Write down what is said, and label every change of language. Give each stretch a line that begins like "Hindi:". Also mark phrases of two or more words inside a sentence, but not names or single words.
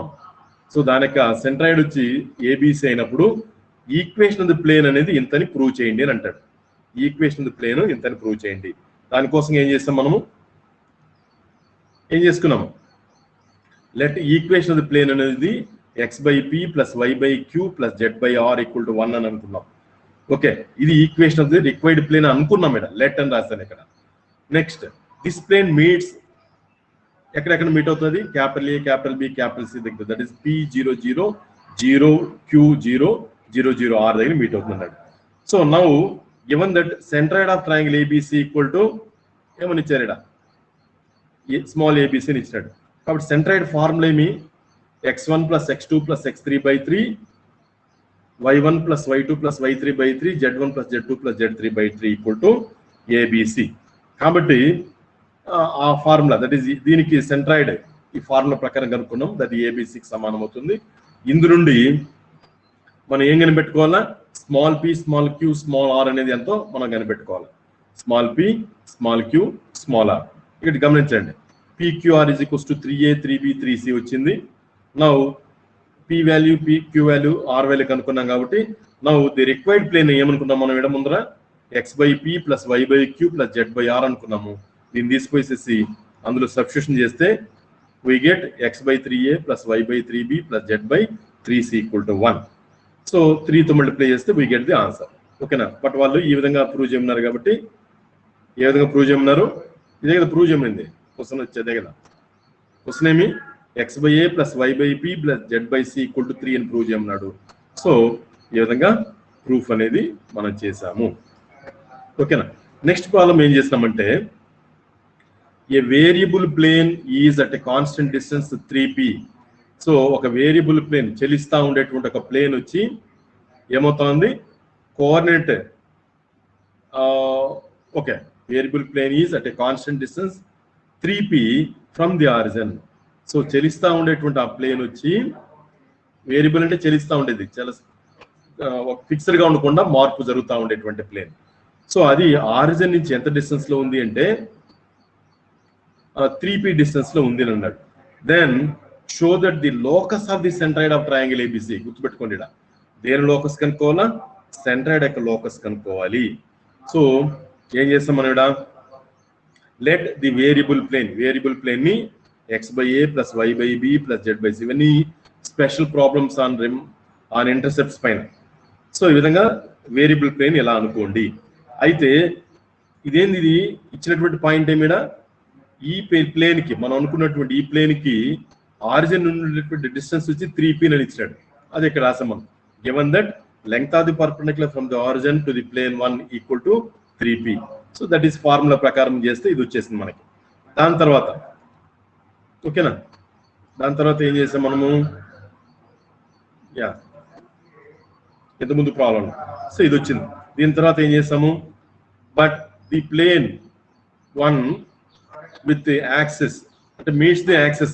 Telugu: సో దాని యొక్క సెంట్రాయిడ్ వచ్చి ఏబిసి అయినప్పుడు
English: equation of the plane
Telugu: అనేది ఇంతని ప్రూవ్ చేయండి అని అంటాడు.
English: equation of the plane
Telugu: ఇంతని ప్రూవ్ చేయండి. దానికోసం ఏం చేస్తాం? మనము ఏం చేసుకున్నాము?
English: let equation of the plane
Telugu: అనేది x/p + y/q + z/r = 1 అని అనుకున్నాం. ఓకే, ఇది
English: equation of the required plane
Telugu: అనుకున్నాం. ఇక్కడ లెట్ అని రాస్తాను ఇక్కడ.
English: next this plane meets
Telugu: ఎక్కడెక్కడ మీట్ అవుతుంది?
English: capital A, capital B, capital C
Telugu: దగ్గర,
English: that is
Telugu: P0 0 0 Q0 0 0 R దగ్గర మీట్ అవుతున్నాడు.
English: so now given that centroid of triangle ABC equal to
Telugu: ఏమని ఇచ్చారు? ఇక్కడ
English: small ABC
Telugu: అని ఇచ్చాడు. కాబట్టి
English: centroid formula
Telugu: ఏమి? x1 + x2 + x3/3 y1 + y2 + y3/3 z1 + z2 + z3/3 = ABC. కాబట్టి ఆ ఫార్ములా
English: that is
Telugu: దీనికి సెంట్రాయిడ్ ఈ ఫార్ములా ప్రకారం కనుక్కున్నాం. దట్ ఏబిసికి సమానం అవుతుంది. ఇందు నుండి మనం ఏం కనిపెట్టుకోవాలా?
English: small p small q small r
Telugu: అనేది ఎంతో మనం కనిపెట్టుకోవాలి.
English: small p small q small r.
Telugu: ఇక్కడ గమనించండి, PQR = 3a 3b 3c వచ్చింది.
English: now p value, q value, r value
Telugu: కనుక్కున్నాం. కాబట్టి
English: now the required plane
Telugu: ఏమనుకున్నాం మనం? ఇక్కడ ముందర x/p + y/q + z/r అనుకున్నాము. దీన్ని తీసుకొచ్చేసి అందులో సబ్స్టిట్యూషన్ చేస్తే
English: we get
Telugu: x/3a + y/3b + z/3c = 1. సో 3తో మల్టిప్లై చేస్తే
English: we get the answer.
Telugu: ఓకేనా? బట్ వాళ్ళు ఈ విధంగా ప్రూవ్ చేయమన్నారు. కాబట్టి ఏ విధంగా ప్రూవ్ చేయమన్నారు? ఇదే కదా ప్రూవ్ చేయమనింది. క్వశ్చన్ వచ్చేదే కదా. క్వశ్చన్ ఏమి? x/a + y/p + z/c = 3 అని ప్రూవ్ చేయమన్నాడు. సో ఈ విధంగా ప్రూఫ్ అనేది మనం చేసాము. ఓకేనా?
English: next problem
Telugu: ఏం చేసినామంటే,
English: a variable plane is at a constant distance 3p.
Telugu: సో ఒక
English: variable plane
Telugu: చెలిస్తా ఉండేటువంటి ఒక ప్లేన్ వచ్చి ఏమవుతుంది?
English: coordinate okay, variable plane is at a constant distance 3p from the origin.
Telugu: సో చెలిస్తా ఉండేటువంటి ఆ ప్లేన్ వచ్చి, వేరియబుల్ అంటే చెలిస్తా ఉండేది, చాలా ఫిక్స్డ్ గా ఉండకుండా మార్పు జరుగుతూ ఉండేటువంటి ప్లేన్. సో అది ఆరిజిన్ నుంచి ఎంత డిస్టెన్స్ లో ఉంది అంటే 3p డిస్టెన్స్ లో ఉంది అన్నాడు.
English: then show that the locus of the centroid of triangle ABC.
Telugu: గుర్తుపెట్టుకోండి, ఇక్కడ దేని లోకస్ కనుక్కోవాలా? సెంట్రాయిడ్ యొక్క లోకస్ కనుక్కోవాలి. సో ఏం చేస్తాం మనం ఇక్కడ?
English: let the variable plane ని x/a + y/b + z/c.
Telugu: ఇవన్నీ
English: special problems on intercepts
Telugu: పైన. సో ఈ విధంగా
English: variable plane
Telugu: ఎలా అనుకోండి. అయితే ఇదేంది, ఇది ఇచ్చినటువంటి పాయింట్ ఏమిడ? ఈ ప్లేన్ కి మనం అనుకున్నటువంటి ఈ ప్లేన్ కి ఆరిజిన్ నుండి డిస్టెన్స్ వచ్చి 3p అని ఇచ్చాడు. అది ఇక్కడ రాసాం మనం.
English: given that length of the perpendicular from the origin to the plane 1 equal to 3p. so that is
Telugu: ఫార్ములా ప్రకారం చేస్తే ఇది వచ్చేసింది మనకి. దాని తర్వాత ఓకేనా, దాని తర్వాత ఏం చేసాం మనము? ఇంతకుముందు ప్రాబ్లం. సో ఇది వచ్చింది. దీని తర్వాత ఏం చేసాము?
English: but the plane 1 with the axis అంటే meets the axis.